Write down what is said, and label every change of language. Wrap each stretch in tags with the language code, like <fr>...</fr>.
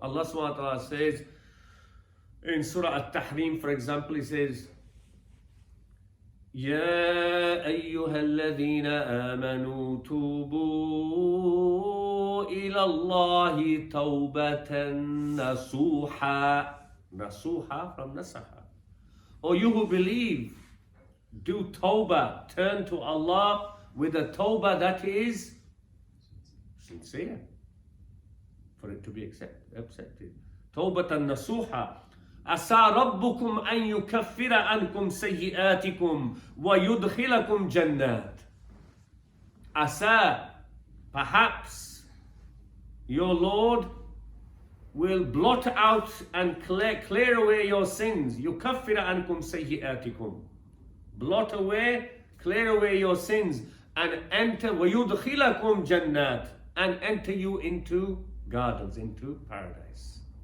<en>Allah subhanahu wa ta'ala says in Surah At-Tahrim, for example, He says,</en> <ar>يا أيها الذين آمنوا توبوا إلى الله توبة نصوحا.</ar> <en>Nasuha from nasaha. O you who believe, do tawbah, turn to Allah with a tawbah that is sincere, for it to be accepted. Tawbatan nasuha.</en> <ar>عسى ربكم أن يكفر عنكم سيئاتكم ويدخلكم جنات. عسى,</ar> <en>perhaps your Lord will blot out and clear away your sins.</en> <ar>يكفر عنكم سيئاتكم.</ar> <en>Blot away, clear away your sins, and enter</en> <ar>ويدخلكم جنات,</ar> <en>and enter you into gardens, into paradise.</en>